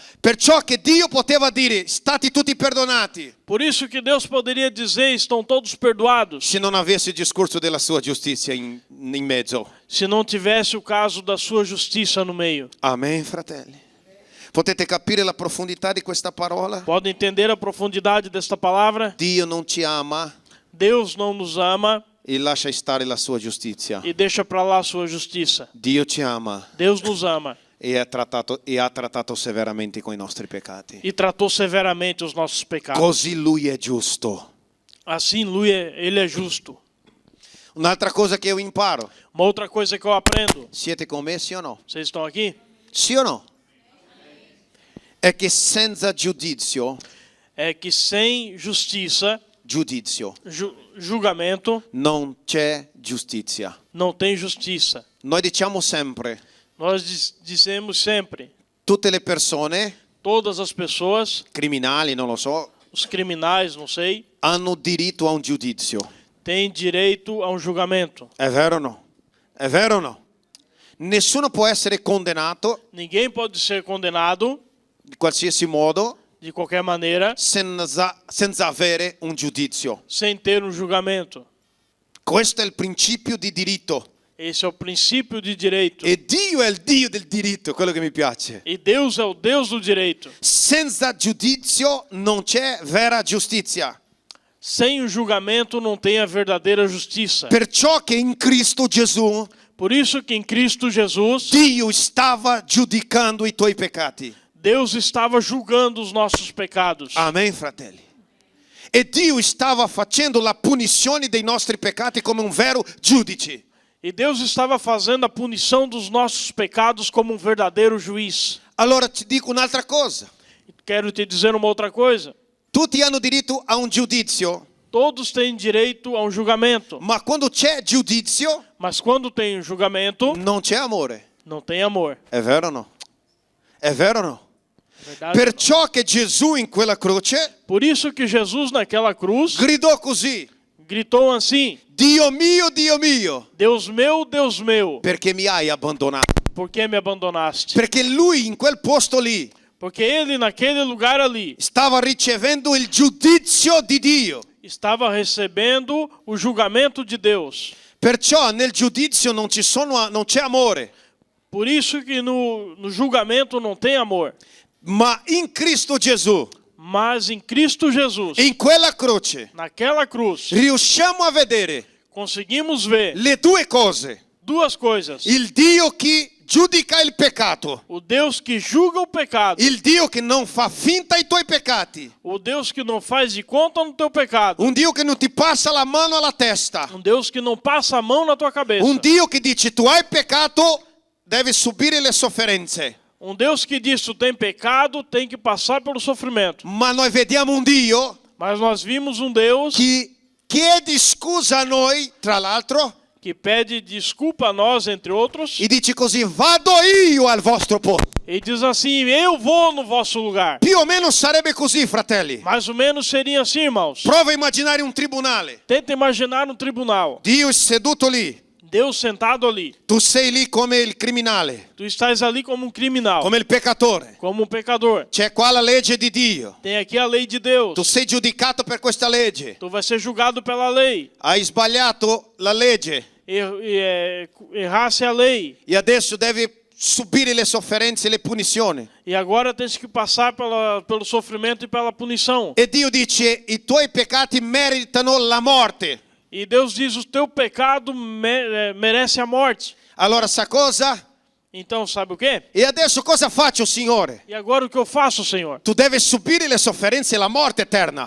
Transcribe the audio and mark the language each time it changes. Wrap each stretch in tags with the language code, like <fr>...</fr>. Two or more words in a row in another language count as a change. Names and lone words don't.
<it>Perciò che Dio poteva dire, stati tutti perdonati,</it> <pt>Por isso que Deus poderia dizer, estão todos perdoados,</pt> <it>se non avesse il discorso della sua giustizia in mezzo.</it> <pt>se não tivesse o caso da sua justiça no meio.</pt> <it>Amen, fratelli. Potete capire la profondità di questa parola?</it> <pt>Pode entender a profundidade desta palavra?</pt> <it>Dio non ci ama</it> <pt>Deus não nos ama</pt> <it>e lascia stare la sua giustizia.</it> <pt>e deixa para lá a sua justiça.</pt> <it>Dio ci ama</it> <pt>Deus nos ama</pt> <it>e ha trattato severamente con i nostri peccati.</it> <pt>e tratou severamente os nossos pecados.</pt> <it>Così Lui è giusto.</it> <pt>Assim, Ele é justo.</pt> <it>Un'altra cosa che io imparo.</it> <pt>Uma outra coisa que eu aprendo,</pt> <it>Siete con me, sì o no?</it> <pt>vocês estão aqui?</pt> <it>Sì o no? È che senza giudizio</it> <pt>É que sem justiça</pt> <it>giudizio,</it> <pt>julgamento,</pt> <it>non c'è giustizia.</it> <pt>não tem justiça.</pt> <it>Noi diciamo sempre,</it> <pt>Nós dizemos sempre,</pt> <it>tutte le persone,</it> <pt>todas as pessoas,</pt> <it>criminali, non lo so,</it> <pt>os criminais, não sei,</pt> <it>hanno diritto a un giudizio.</it> <pt>têm direito a um julgamento.</pt> <it>È vero o no? È vero o no? Nessuno può essere condannato</it> <pt>Ninguém pode ser condenado</pt> <it>in qualsiasi modo</it> <pt>de qualquer maneira</pt> <it>senza avere un giudizio.</it> <pt>sem ter um julgamento.</pt> <it>Questo è il principio di diritto.</it> <pt>Esse é o princípio de direito.</pt> <it>E Dio è il Dio del diritto, quello che mi piace.</it> <pt>E Deus é o Deus do direito.</pt> <it>Senza giudizio non c'è vera giustizia.</it> <pt>Sem o julgamento não tem a verdadeira justiça.</pt> <it>Perciò che in Cristo Gesù</it> <pt>Por isso que em Cristo Jesus,</pt> <it>Dio stava giudicando i tuoi peccati.</it> <pt>Deus estava julgando os nossos pecados.</pt> <it>Amen, fratelli. E Dio stava facendo la punizione dei nostri peccati come un vero giudice.</it> <pt>E Deus estava fazendo a punição dos nossos pecados como um verdadeiro juiz.</pt> <it>Allora ti dico un'altra cosa.</it> <pt>Quero te dizer uma outra coisa.</pt> <it>Tutti hanno diritto a un giudizio,</it> <pt>Todos têm direito a um julgamento.</pt> <it>ma quando c'è giudizio</it> <pt>Mas quando tem um julgamento,</pt> <it>non c'è amore.</it> <pt>não tem amor.</pt> <it>È vero o no? È vero o no?</it> <pt>Verdade?</pt> <it>Perciò che Gesù in quella croce</it> <pt>Por isso que Jesus naquela cruz</pt> <it>gridò così:</it> <pt>gritou assim:</pt> <it>Dio mio,</it> <pt>Deus meu,</pt> <it>perché mi hai abbandonato?</it> <pt>por que me abandonaste?</pt> <it>Perché lui in quel posto lì</it> <pt>Porque ele naquele lugar ali</pt> <it>stava ricevendo il giudizio di Dio.</it> <pt>estava recebendo o julgamento de Deus.</pt> <it>Perciò nel giudizio non c'è amore,</it> <pt>Por isso que no julgamento não tem amor.</pt> <it>ma in Cristo Gesù,</it> <pt>Mas em Cristo Jesus,</pt> <it>in quella croce,</it> <pt>naquela cruz,</pt> <it>riusciamo a vedere</it> <pt>conseguimos ver</pt> <it>le due cose.</it> <pt>duas coisas.</pt> <it>Il Dio che giudica il peccato,</it> <pt>O Deus que julga o pecado.</pt> <it>il Dio che non fa finta ai tuoi peccati,</it> <pt>O Deus que não faz de conta no teu pecado.</pt> <it>un Dio che non ti passa la mano alla testa,</it> <pt>Um Deus que não passa a mão na tua cabeça.</pt> <it>un Dio che dice tu hai peccato, devi subire le sofferenze.</it> <pt>Um Deus que diz tu tem pecado, tem que passar pelo sofrimento.</pt> <it>Ma noi vediamo un Dio</it> <pt>Mas nós vimos um Deus</pt> <it>che chiede scusa a noi, tra l'altro,</it> <pt>que pede desculpa a nós, entre outros,</pt> <it>e dice così: vado io al vostro posto.</it> <pt>e diz assim: eu vou no vosso lugar.</pt> <it>Più o meno sarebbe così, fratelli.</it> <pt>Mais ou menos seria assim, irmãos.</pt> <it>Prova a immaginare un tribunale.</it> <pt>Tenta imaginar um tribunal.</pt> <it>Dio è seduto lì.</it> <pt>Deus sentado ali.</pt> <it>Tu sei lì come il criminale,</it> <pt>Tu estás ali como um criminal,</pt> <it>come il peccatore.</it> <pt>como um pecador.</pt> <it>C'è qua la legge di Dio.</it> <pt>Tem aqui a lei de Deus.</pt> <it>Tu sei giudicato per questa legge.</it> <pt>Tu vai ser julgado pela lei.</pt> <it>Hai sbagliato la legge</it> <pt>Errasse a lei.</pt> <it>e adesso devi subire le sofferenze e le punizioni.</it> <pt>E agora tens que passar pelo sofrimento e pela punição.</pt> <it>E Dio dice: i tuoi peccati meritano la morte.</it> <pt>E Deus diz: o teu pecado merece a morte.</pt> <it>Allora sa cosa?</it> <pt>Então sabe o quê?</pt> <it>E adesso cosa faccio, Signore?</it> <pt>E agora o que eu faço, Senhor?</pt> <it>Tu devi subire le sofferenze e la morte eterna.</it>